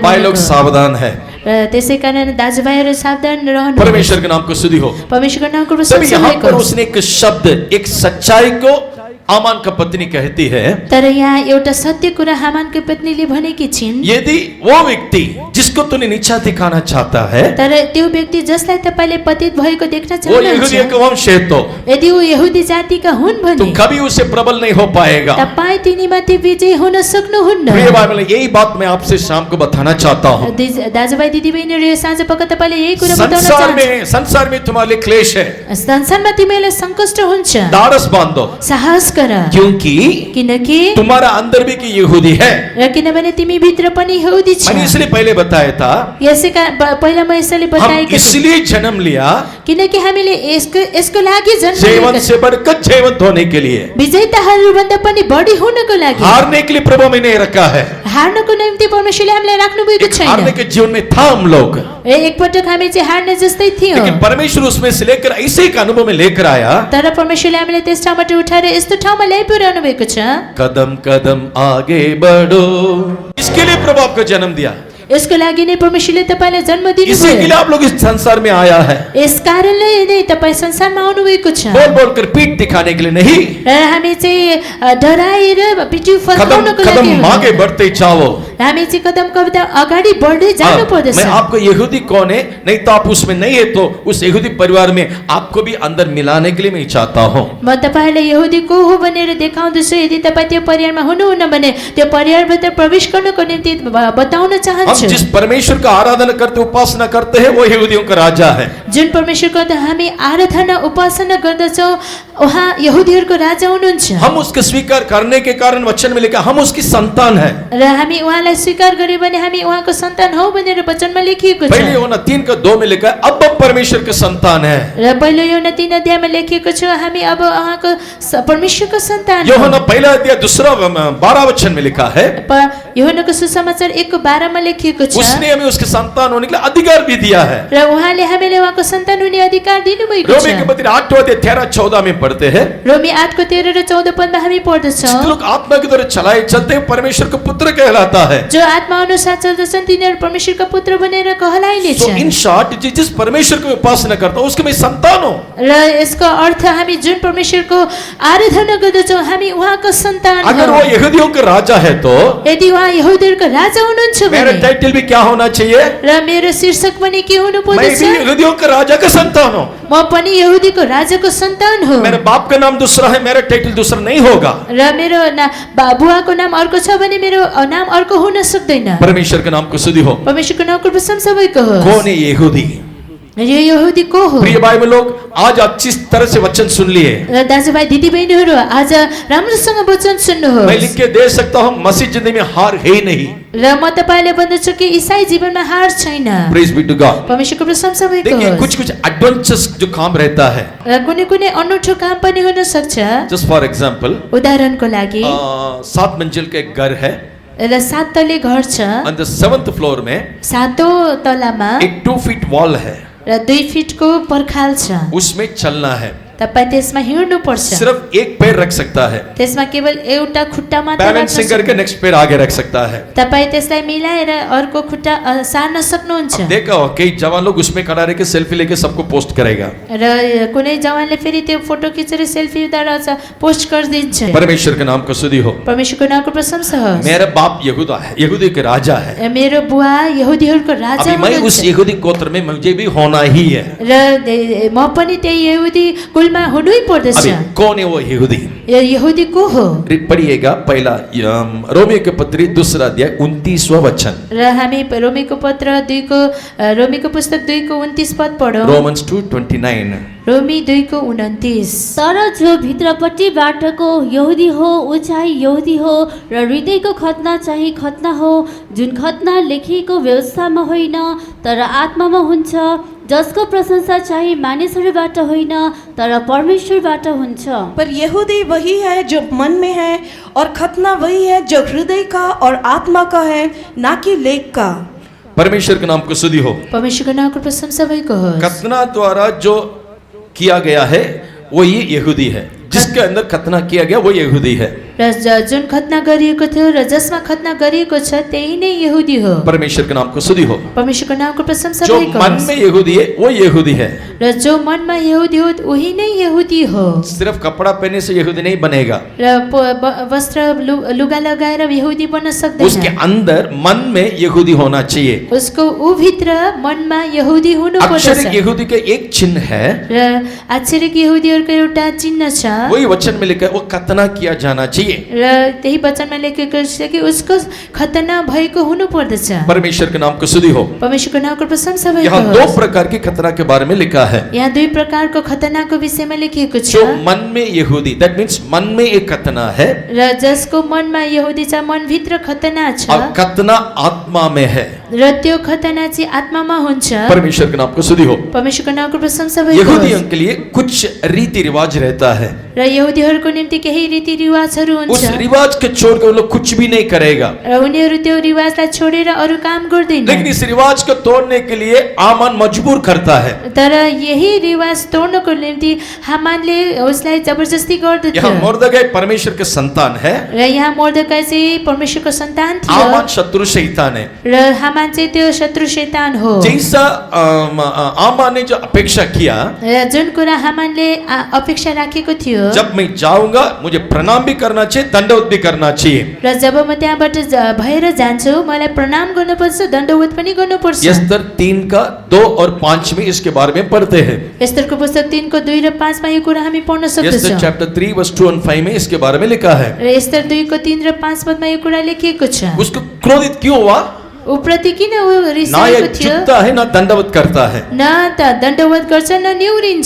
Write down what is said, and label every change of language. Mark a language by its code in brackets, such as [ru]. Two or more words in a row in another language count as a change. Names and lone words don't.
[hi] भाई लोग [ne] भनेको। [hi] सावधान है। [ne] र त्यसै कारण दाजुभाइहरू सावधान रहनु। [hi] परमेश्वर के नाम को स्तुति हो। [ne] परमेश्वरको नामको [hi] तभी [ne] प्रशंसा [hi] यहाँ [ne] भएको [hi] पर [ne] होस्। [hi] उसने एक शब्द, एक सच्चाई को आमान का पत्नी कहती है, [ne] तर यहाँ एउटा सत्य कुरा हामानको पत्नीले भनेकी छिन्, [hi] यदि वो व्यक्ति जिसको तूने नीचा दिखाना चाहता है [ne] तर त्यो व्यक्ति जसलाई तपाईले पतित भएको देख्न [hi] वो यहूदियों [ne] चाहनुहुन्छ, [hi] का वंश है तो [ne] यदि ऊ यहुदी जातिका हुन् भने [hi] तुम कभी उसे प्रबल नहीं हो पाएगा। [ne] तपाईँ तिनीमाथि विजय हुन सक्नुहुन्न। [hi] प्रिय भाई बहन, यही बात मैं आपसे शाम को बताना चाहता हूँ। [ne] दाजुभाइ दिदीबहिनीहरू, यो साँझ पख तपाईँले यही कुरा बताउन [hi] संसार में तुम्हारे लिए क्लेश है, [ne] संसारमा तिमीलाई सङ्कष्ट हुन्छ, [hi] दारस बांधो, [ne] साहस गर [hi] क्योंकि [ne] किनकि [hi] तुम्हारा अंदर भी कि यहूदी है। [ne] र किनभने तिमी भित्र पनि यहुदी छौ। [hi] मैंने इसलिए पहले बताया था [ne] यसैका पहिला म यसैले [hi] हम [ne] बताएको छु [hi] इसलिए जन्म लिया [ne] किनकि हामीले यसको लागि जन्म [hi] जीवन [ne] लिएका [hi] से बढ़कर जीवंत होने के लिए, [ne] छौँ। विजेताहरूभन्दा पनि बढी हुनको लागि। [hi] हारने के लिए प्रभु में नहीं रखा है। [ne] हार्नको निम्ति परमेश्वरले हामीलाई राख्नु भएको [hi] एक [ne] छैन। [hi] हारने के जीवन में था हम लोग, [ne] एकपटक हामी चाहिँ हार्ने जस्तै थियौँ, [hi] लेकिन परमेश्वर उसमें से लेकर ऐसे एक अनुभव में लेकर आया। [ne] तर परमेश्वरले हामीलाई त्यस ठाउँबाट उठाएर यस्तो ठाउँमा ल्याइपुर्याउनु भएको छ। [hi] कदम कदम आगे बढ़ो, इसके लिए प्रभु आपको जन्म दिया, [ne] यसको लागि नै परमेश्वरले तपाईलाई जन्म [hi] इसी के [ne] दिनुभयो। [hi] लिए आप लोग इस संसार में आया है। [ne] यस कारणले नै तपाईँ संसारमा आउनु भएको छ। [hi] बोल बोल कर पीठ दिखाने के लिए नहीं, [ne] र हामी चाहिँ डराएर पिठी [hi] कदम [ne] फर्काउनको [hi] कदम [ne] लागि [hi] आगे बढ़ते जाओ। [ne] हामी चाहिँ कदम कदम अगाडि बढ्दै जानु पर्दछ। [hi] मैं आपको यहूदी कौन है, नहीं तो आप उसमें नहीं है तो उस यहूदी परिवार में आपको भी अंदर मिलाने के लिए मैं चाहता हूँ। [ne] म तपाईहरुलाई यहुदी को हो भनेर देखाउँदैछु। यदि तपाई त्यो परिवारमा हुनुहुन्न भने त्यो परिवारभित्र प्रवेश गर्नको निम्ति बताउन [hi] हम [ne] चाहन्छु। [hi] जिस परमेश्वर का आराधना करते उपासना करते हैं वो यहूदियों का राजा है। [ne] जुन परमेश्वरको हामी आराधना उपासना गर्दछौँ उहाँ यहुदीहरूको राजा हुनुहुन्छ। [hi] हम उसके स्वीकार करने के कारण वचन में लिखा हम उसकी संतान है। [ne] र हामी उहाँलाई स्वीकार गर्यो भने हामी उहाँको सन्तान हौ भनेर वचनमा लेखिएको छ। [hi] पहले यूहन्ना 3:2 में लिखा है अब परमेश्वर के संतान है। [ne] र पहिलो यूहन्ना 3 अध्यायमा लेखिएको छ हामी अब उहाँको परमेश्वरको सन्तान हौ। [hi] यूहन्ना पहला अध्याय 12 वचन में लिखा है [ne] यूहन्नाको सुसमाचार 1:12 मा लेखिएको छ। [hi] उसने हमें उसके संतान होने के लिए अधिकार भी दिया है। [ne] र उहाँले हामीले उहाँको सन्तान हुने अधिकार दिनुभएको [hi] रोमी [ne] छ। [hi] के पत्र 8 अध्याय 13-14 में पढ़ते हैं, [ne] रोमी 8 को 13 र 14 पदमा हामी पढ्दछौँ। [hi] जिन लोग आत्मा के द्वारा चलाए चलते हैं परमेश्वर का पुत्र कहलाता है। [ne] जो आत्मा अनुसार चल्दछन् तिनीहरू परमेश्वरका पुत्र बनेर कहलाइने [hi] तो इन [ne] छ। [hi] शॉर्ट जिस परमेश्वर को उपासना करता हूँ उसके मैं संतान हूँ। [ne] र यसको अर्थ हामी जुन परमेश्वरको आराधना गर्दछौँ हामी उहाँको सन्तान [hi] अगर वो [ne] हौँ। [hi] यहूदियों का राजा है तो [ne] यदि उहाँ यहुदीहरूको राजा हुनुहुन्छ [hi] मेरा [ne] भने [hi] टाइटल भी क्या होना चाहिए, [ne] र मेरो शीर्षक पनि के हुनु [hi] मैं [ne] पर्दछ? [hi] भी यहूदियों का राजा का संतान हूँ। [ne] म पनि यहुदीको राजाको सन्तान हो। [hi] मेरे बाप का नाम दूसरा है, मेरा टाइटल दूसरा नहीं होगा। [ne] र मेरो बुवाको नाम अर्को छ भने मेरो नाम अर्को हुन सक्दैन। [hi] परमेश्वर के नाम को स्तुति हो। [ne] परमेश्वरको नामको प्रशंसा भएको हो। [hi] कौन है यहूदी? [ne] यो यहुदी को हो? [hi] प्रिय भाई लोग आज अच्छी तरह से वचन सुन लिए। [ne] र दाजुभाइ दिदीबहिनीहरू आज राम्रोसँग वचन सुन्नुहोस्। [hi] मैं लिख के दे सकता हूँ मसीह जिंदगी में हार है ही नहीं। [ne] र म तपाईलाई भन्दछु कि ईसाई जीवनमा हार छैन। [en] Praise be to God. [ne] परमेश्वरको प्रशंसा भएको [hi] देखिए [ne] होस्। [hi] कुछ कुछ एडवेंचर्स जो काम रहता है, [ne] र कुनै कुनै अनौठो काम पनि हुन सक्छ। [en] Just for example [ne] उदाहरणको लागि [hi] 7 मंजिल का एक घर है, [ne] र 7 तले घर छ। [en] on the 7th floor में [ne] 7औं तलामा [hi] एक 2 [en] feet wall [hi] है, [ne] र 2 फिटको पर्खाल छ। [hi] उसमें चलना है, [ne] तपाई त्यसमा हिँड्नु पर्छ। [hi] सिर्फ एक पैर रख सकता है, [ne] त्यसमा केवल एउटा खुट्टा मात्र राख्न [hi] बैलेंसिंग करके नेक्स्ट पैर आगे रख सकता है। [ne] तपाई त्यसलाई मिलाएर अर्को खुट्टा सार्न सक्नुहुन्छ। [hi] अब देखा हो कई जवान लोग उसमें खड़ा रह के सेल्फी लेके सबको पोस्ट करेगा। [ne] र कुनै जवानले फेरि त्यो फोटो खिचेर सेल्फी उतारेर पोस्ट गरिदिन्छ। [hi] परमेश्वर के नाम को स्तुति हो। [ne] परमेश्वरको नामको प्रशंसा होस्। [hi] मेरा बाप यहूदा है, यहूदी के राजा है। [ne] मेरो बुवा यहुदीहरूको राजा [hi] अभी मैं उस [ne] हुनुहुन्छ। [hi] यहूदी गोत्र में मुझे भी होना ही है। [ne] र म पनि त्यही यहुदी कुलमा हुनै पर्दछ। [hi] अभी कौन है वो यहूदी? [ne] यहुदी को हो? [hi] पढ़िएगा पहला रोमियो के पत्री 2 अध्याय 29वां वचन। [ne] र हामी रोमीको पत्र 2 को रोमीको पुस्तक 2 को 29 पद पढौँ। [hi] रोमन्स 2:29। [ne] रोमी 2 को 29। तर जो भित्रपट्टिबाटको यहुदी हो ऊ चाहिँ यहुदी हो र हृदयको खतना चाहिँ खतना हो, जुन खतना लेखिएको व्यवस्थामा होइन तर आत्मामा हुन्छ, जसको प्रशंसा चाहिँ मानिसहरूबाट होइन तर परमेश्वरबाट हुन्छ। [hi] पर यहूदी वही है जो मन में है और खतना वही है जो हृदय का और आत्मा का है, ना कि लेख का। परमेश्वर के नाम को स्तुति हो। [ne] परमेश्वरको नामको प्रशंसा भएको होस्। [hi] खतना द्वारा जो किया गया है वो ये यहूदी है, जिसके अंदर खतना किया गया वो यहूदी है। [ne] र जुन खतना गरिएको थियो र जसमा खतना गरिएको छ त्यही नै यहुदी हो। [hi] परमेश्वर के नाम को स्तुति हो। [ne] परमेश्वरको नामको प्रशंसा [hi] जो [ne] भएको [hi] मन [ne] होस्। [hi] में यहूदी है वो यहूदी है। [ne] र जो मनमा यहुदी हो उही नै यहुदी हो। [hi] सिर्फ कपड़ा पहनने से यहूदी नहीं बनेगा, [ne] र वस्त्र लुगा लगाएर यहुदी बन्न [hi] उसके [ne] सक्दैन। [hi] अंदर मन में यहूदी होना चाहिए। [ne] उसको ऊ भित्र मनमा यहुदी हुनु [hi] अक्षरिक [ne] पर्दछ। [hi] यहूदी के एक चिन्ह है, [ne] र आश्चर्यक यहुदीहरूको एउटा चिन्ह छ। [hi] वही वचन में लिखा है वो खतना किया जाना चाहिए। चाहिए। [ne] र त्यही वचनमा लेखेको छ कि उसको खतना भएको हुनु पर्दछ। [hi] परमेश्वर के नाम को स्तुति हो। [ne] परमेश्वरको नामको प्रशंसा भएको [hi] यहाँ दो [ne] होस्। [hi] प्रकार की खतना के बारे में लिखा है। [ne] यहाँ दुई प्रकारको खतनाको विषयमा लेखिएको छ। [hi] जो मन में यहूदी, [en] that means [hi] मन में एक खतना है [ne] र जसको मनमा यहुदी छ, मनभित्र खतना छ [hi] और खतना आत्मा में है। [ne] र त्यो खतना चाहिँ आत्मामा हुन्छ। [hi] परमेश्वर के नाम को स्तुति हो। [ne] परमेश्वरको नामको प्रशंसा भएको [hi] यहूदियों [ne] होस्। [hi] के लिए कुछ रीति रिवाज रहता है, [ne] र यहुदीहरूको निम्ति केही रीतिरिवाजहरू [hi] उस [ne] हुन्छ [hi] रिवाज के छोड़ के वो लोग कुछ भी नहीं करेगा। [ne] र उनीहरू त्यो रिवाजलाई छोडेर अरू काम गर्दैन। [hi] लेकिन इस रिवाज को तोड़ने के लिए आमान मजबूर करता है। [ne] तर यही रिवाज तोड्नको निम्ति हामानले उसलाई जबरजस्ती गर्दथ्यो। [hi] यहाँ मुर्दगाई परमेश्वर के संतान है, [ne] र यहाँ मर्दकाई चाहिँ परमेश्वरको सन्तान थियो [hi] आमान शत्रु शैतान है। [ne] र हामान चाहिँ त्यो शत्रु शैतान हो। [hi] जैसा आमान ने जो अपेक्षा किया, [ne] र जुन कुरा हामानले अपेक्षा राखेको थियो, [hi] जब मैं जाऊंगा मुझे प्रणाम भी करना चाहिए, दंडवत भी करना चाहिए। [ne] र जब म त्यहाँबाट भएर जान्छु मलाई प्रणाम गर्नुपर्छ, दण्डवत पनि गर्नुपर्छ। [hi] यस्तर 3:2 और 5 में इसके बारे में पढ़ते हैं। [ne] एस्तरको पुस्तक 3:2 र 5 मा यो कुरा हामी पढ्न [hi] यस्तर [ne] सक्छौँ। [hi] चैप्टर 3 वर्स 2 और 5 में इसके बारे में लिखा है। [ne] र एस्तर 2:3 र 5 पदमा यो कुरा लेखिएको छ। [hi] उसको क्रोधित क्यों हुआ? [ne] ऊ प्रति किन ऊ [hi] ना [ne] रिसाएको [hi] ये [ne] थियो? [hi] झुकता है ना दंडवत करता है। [ne] न त दण्डवत गर्छ न निहुरिन्छ।